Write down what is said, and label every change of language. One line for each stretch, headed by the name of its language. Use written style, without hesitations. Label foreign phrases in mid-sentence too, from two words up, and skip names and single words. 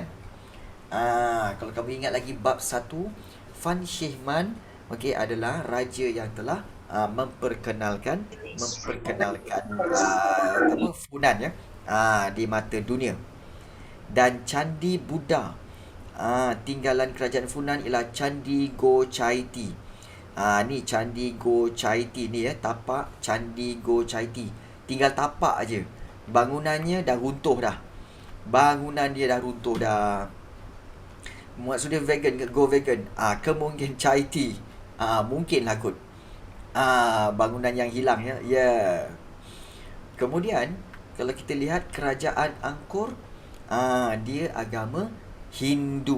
Malay: Kalau kamu ingat lagi bab 1, Fan Shihman adalah raja yang telah memperkenalkan Funan ya di mata dunia. Dan candi Buddha tinggalan kerajaan Funan ialah Candi Go Chai Ti. Ni Candi Go Chai Ti ni ya, tapak Candi Go Chai Ti. Tinggal tapak aje. Bangunannya dah runtuh dah. Bangunan dia dah runtuh dah. Maksudnya vegan ke?
English: Go vegan.
Malay: Kemungkinan Chai Ti. Mungkinlah kot. Bangunan yang hilang ya. Yeah. Kemudian kalau kita lihat kerajaan Angkor, dia agama Hindu.